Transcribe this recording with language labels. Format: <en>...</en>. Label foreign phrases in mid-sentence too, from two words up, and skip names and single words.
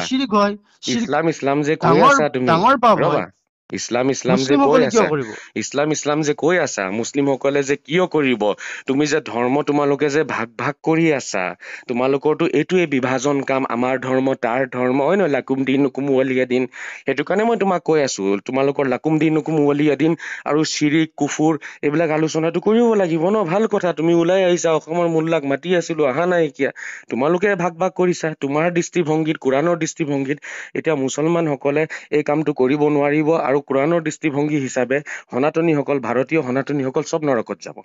<as>হয়, শিৰিক হয়। শিৰিক ইছলাম যে কৈ ডাঙৰ আছা তুমি ডাঙৰ পাপ হয়। ৰবা, ইছলাম যে মুছলিম কৈ সকলে কিয় আছা, কৰিব? ইছলাম যে কৈ আছা, মুছলিমসকলে যে কিয় কৰিব? তুমি যে ধৰ্ম তোমালোকে যে ভাগ কৰি আছা, তোমালোকৰতো এইটোৱে বিভাজন কাম, আমাৰ ধৰ্ম তাৰ ধৰ্ম, হয় নহয়?</as> <ar>لكم دينكم ولي دين.</ar> <as>সেইটো কাৰণে মই তোমাক কৈ আছো, তোমালোকৰ</as> <ar>لكم دينكم ولي دين</ar> <as>আৰু শিৰিক কুফুৰ এইবিলাক আলোচনাটো কৰিব লাগিব ন। ভাল কথা, তুমি ওলাই আহিছা, অসমৰ মোল্লাক মাতি আছিলো, অহা নাই এতিয়া। তোমালোকে ভাগ কৰিছা তোমাৰ দৃষ্টিভংগীত, কোৰাণৰ দৃষ্টিভংগীত। এতিয়া মুছলমান সকলে এই কামটো কৰিব নোৱাৰিব আৰু কোৰাণৰ দৃষ্টিভংগী হিচাপে ভাৰতীয় সনাতনীসকল চব নৰকত যাব।</as>